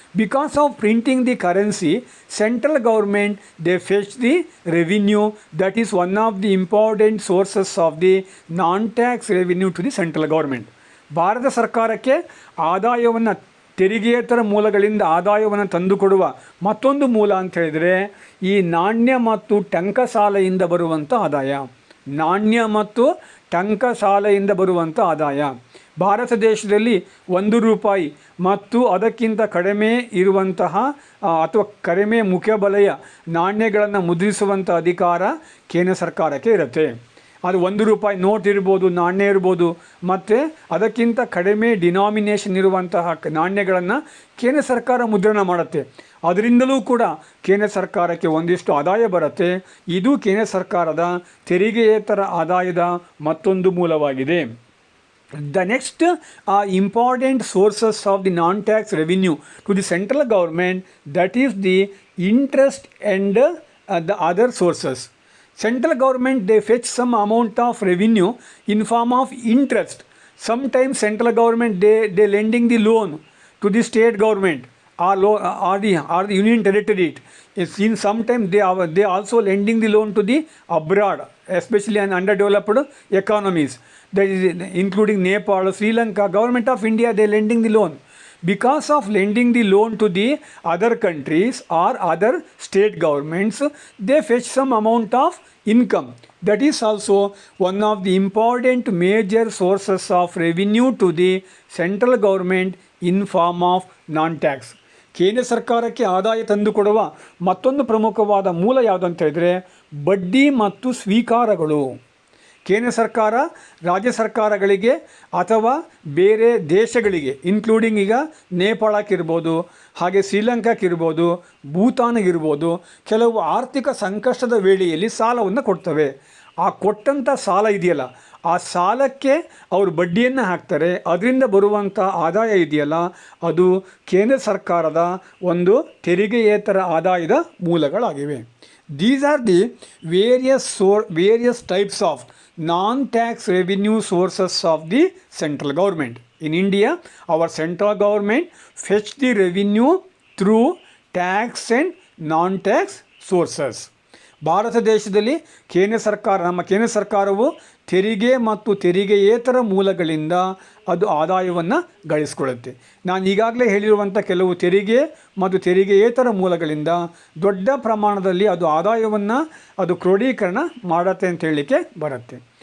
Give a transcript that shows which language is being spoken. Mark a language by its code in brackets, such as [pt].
[en] Because of printing the currency, central government, they fetch the revenue. That is one of the important sources of the non-tax revenue to the central government. [kn] Bharat ಸರ್ಕಾರಕ್ಕೆ ಆದಾಯವನ್ನು ತೆರಿಗೆಯೇತರ ಮೂಲಗಳಿಂದ ಆದಾಯವನ್ನು ತಂದುಕೊಡುವ ಮತ್ತೊಂದು ಮೂಲ ಅಂತ ಹೇಳಿದರೆ ಈ ನಾಣ್ಯ ಮತ್ತು ಟಂಕಸಾಲೆಯಿಂದ ಬರುವಂಥ ಆದಾಯ. ನಾಣ್ಯ ಮತ್ತು ಟಂಕಸಾಲೆಯಿಂದ ಬರುವಂಥ ಆದಾಯ. ಭಾರತ ದೇಶದಲ್ಲಿ 1 ರೂಪಾಯಿ ಮತ್ತು ಅದಕ್ಕಿಂತ ಕಡಿಮೆ ಇರುವಂತಹ ಅಥವಾ ಕಡಿಮೆ ಮುಖಬೆಲೆಯ ನಾಣ್ಯಗಳನ್ನು ಮುದ್ರಿಸುವಂಥ ಅಧಿಕಾರ ಕೇಂದ್ರ ಸರ್ಕಾರಕ್ಕೆ ಇರುತ್ತೆ. ಅದು 1 ರೂಪಾಯಿ ನೋಟ್ ಇರ್ಬೋದು, ನಾಣ್ಯ ಇರ್ಬೋದು, ಮತ್ತು ಅದಕ್ಕಿಂತ ಕಡಿಮೆ ಡಿನಾಮಿನೇಷನ್ ಇರುವಂತಹ ನಾಣ್ಯಗಳನ್ನು ಕೇಂದ್ರ ಸರ್ಕಾರ ಮುದ್ರಣ ಮಾಡುತ್ತೆ. ಅದರಿಂದಲೂ ಕೂಡ ಕೇಂದ್ರ ಸರ್ಕಾರಕ್ಕೆ ಒಂದಿಷ್ಟು ಆದಾಯ ಬರುತ್ತೆ. ಇದು ಕೇಂದ್ರ ಸರ್ಕಾರದ ತೆರಿಗೆಯೇತರ ಆದಾಯದ ಮತ್ತೊಂದು ಮೂಲವಾಗಿದೆ. [en] The next important sources of the non-tax revenue to the central government, that is the interest and the other sources. Central government, they fetch some amount of revenue in form of interest. Sometimes central government, they lending the loan to the state government or the union territory. In sometimes they also lending the loan to the abroad, especially in underdeveloped economies, that is including Nepal, Sri Lanka. Government of India, they lending the loan. Because of lending the loan to the other countries or other state governments, they fetch some amount of income. That is also one of the important major sources of revenue to the central government in form of non-tax. [kn] ಕೇಂದ್ರ ಸರ್ಕಾರಕ್ಕೆ ಆದಾಯ ತಂದುಕೊಡುವ ಮತ್ತೊಂದು ಪ್ರಮುಖವಾದ ಮೂಲ ಯಾವುದು ಅಂತ ಹೇಳಿದರೆ ಬಡ್ಡಿ ಮತ್ತು ಸ್ವೀಕಾರಗಳು. ಕೇಂದ್ರ ಸರ್ಕಾರ ರಾಜ್ಯ ಸರ್ಕಾರಗಳಿಗೆ ಅಥವಾ ಬೇರೆ ದೇಶಗಳಿಗೆ, ಇನ್ಕ್ಲೂಡಿಂಗ್ ಈಗ ನೇಪಾಳಕ್ಕಿರ್ಬೋದು, ಹಾಗೆ ಶ್ರೀಲಂಕಾಕ್ಕಿರ್ಬೋದು, ಭೂತಾನ್ಗಿರ್ಬೋದು, ಕೆಲವು ಆರ್ಥಿಕ ಸಂಕಷ್ಟದ ವೇಳೆಯಲ್ಲಿ ಸಾಲವನ್ನು ಕೊಡ್ತವೆ. ಆ ಕೊಟ್ಟಂಥ ಸಾಲ ಇದೆಯಲ್ಲ, ಆ ಸಾಲಕ್ಕೆ ಅವರು ಬಡ್ಡಿಯನ್ನು ಹಾಕ್ತಾರೆ. ಅದರಿಂದ ಬರುವಂಥ ಆದಾಯ ಇದೆಯಲ್ಲ, ಅದು ಕೇಂದ್ರ ಸರ್ಕಾರದ ಒಂದು ತೆರಿಗೆಯೇತರ ಆದಾಯದ ಮೂಲಗಳಾಗಿವೆ. [en] These are the various types of non-tax revenue sources of the central government. In India, our central government fetch the revenue through tax and non-tax sources. [kn] Bharat ದೇಶದಲ್ಲಿ ನಮ್ಮ ಕೇಂದ್ರ ಸರ್ಕಾರವು ತೆರಿಗೆ ಮತ್ತು ತೆರಿಗೆಯೇತರ ಮೂಲಗಳಿಂದ ಅದು ಆದಾಯವನ್ನು ಗಳಿಸ್ಕೊಳ್ಳುತ್ತೆ. ನಾನು ಈಗಾಗಲೇ ಹೇಳಿರುವಂಥ ಕೆಲವು ತೆರಿಗೆ ಮತ್ತು ತೆರಿಗೆಯೇತರ ಮೂಲಗಳಿಂದ ದೊಡ್ಡ ಪ್ರಮಾಣದಲ್ಲಿ ಅದು ಆದಾಯವನ್ನು ಅದು ಕ್ರೋಢೀಕರಣ ಮಾಡುತ್ತೆ ಅಂತ ಹೇಳಲಿಕ್ಕೆ ಬರುತ್ತೆ.